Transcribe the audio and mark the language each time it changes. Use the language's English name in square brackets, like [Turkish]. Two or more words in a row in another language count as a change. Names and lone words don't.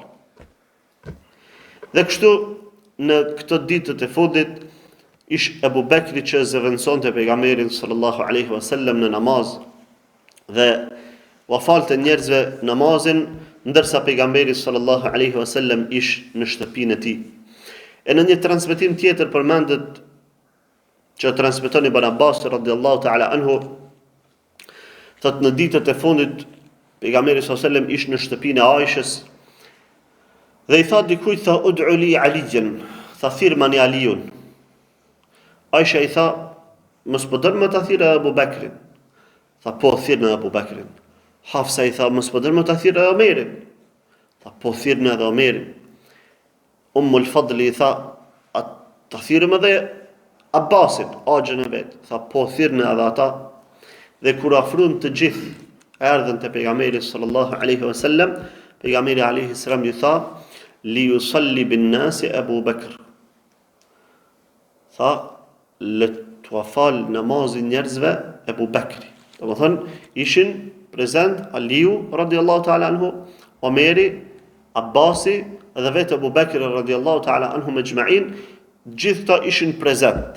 [Albanian] Dhe kështu në këtë ditët e fundit ish Abu Bekri që zëvendësonte pejgamberin [Arabic] صلى الله عليه وسلم [Albanian] në namaz dhe u falte njerëzve namazin, ndërsa pejgamberi [Arabic] صلى الله عليه وسلم [Albanian] ish në shtëpinë e tij. E në një transmetim tjetër përmendet që transmeton Ibn Abbas [Arabic] رضي الله تعالى عنه, [Albanian] thot në ditët e fundit pejgamberi [Arabic] صلى الله عليه وسلم [Albanian] ish në shtëpinë e Aishës dhe i tha dikujt, tha, [Arabic] ادعوا لي عليا, [Albanian] tha, thirmani Aliun. Aisha i tha, mos po don më ta thirrë Abu Bekrin. Tha, po thirrni Abu Bekrin. Hafsa i tha, mos po don më ta thirrë Omerin. Tha, po thirrni edhe Omerin. Ummul Fadli i tha, ta thirrëm edhe Abbasin, axhën e vet. Tha, po thirrni edhe ata. Dhe kur afruan të gjithë erdhën te pejgamberi [Arabic] صلى الله عليه وسلم, [Albanian] pejgamberi [Arabic] عليه السلام [Albanian] i tha, [Arabic] ليصل بالناس أبو بكر. [Albanian] Tha, le të fal namazin njerëzve Abu Bekri. Domethënë ishin prezent Aliu [Arabic] رضي الله تعالى عنه, [Albanian] Omeri, Abbasi dhe vetë Abu Bekri [Arabic] رضي الله تعالى عنه [Albanian] me gjma'in, gjithë ta ishin prezent.